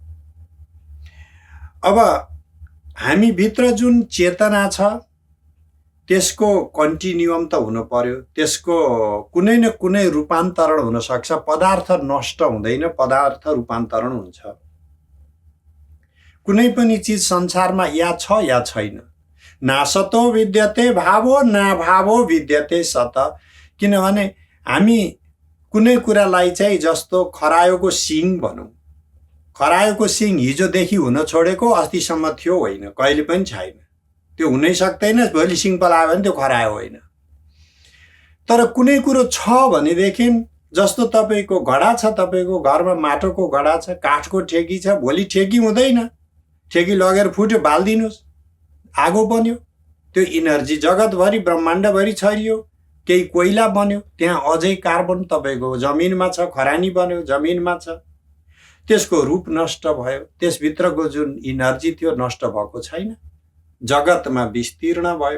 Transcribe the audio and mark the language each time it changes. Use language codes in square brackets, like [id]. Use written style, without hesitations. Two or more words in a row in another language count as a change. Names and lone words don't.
[ne] अब हामीभित्र जुन चेतना छ त्यसको कन्टिन्युम त हुनु पर्यो, त्यसको कुनै न कुनै रूपान्तरण हुन सक्छ। पदार्थ नष्ट हुँदैन, पदार्थ रूपान्तरण हुन्छ। कुनै पनि चिज संसारमा या छ या छैन। [sa] नासतो विद्यते भावो ना भावो विद्यते सत। [ne] किनभने हामी कुनै कुरालाई चाहिँ जस्तो खरायोको सिङ भनौँ, खरायोको सिङ हिजोदेखि हुन छोडेको अस्तिसम्म थियो होइन, कहिले पनि छैन, त्यो हुनै सक्दैन। भोलि सिङ पलायो भने त्यो खरायो होइन। तर कुनै कुरो छ भनेदेखि जस्तो तपाईँको घडा छ, तपाईँको घरमा माटोको घडा छ, काठको ठेकी छ, भोलि ठेकी हुँदैन, ठेकी लगेर फुट्यो, बालिदिनुहोस्, आगो बन्यो, त्यो इनर्जी जगतभरि ब्रह्माण्डभरि छरियो, केही कोइला बन्यो, त्यहाँ अझै कार्बन तपाईँको जमिनमा छ, खरानी बन्यो जमिनमा छ, त्यसको रूप नष्ट भयो, त्यसभित्रको जुन इनर्जी थियो नष्ट भएको छैन, जगतमा विस्तीर्ण भयो।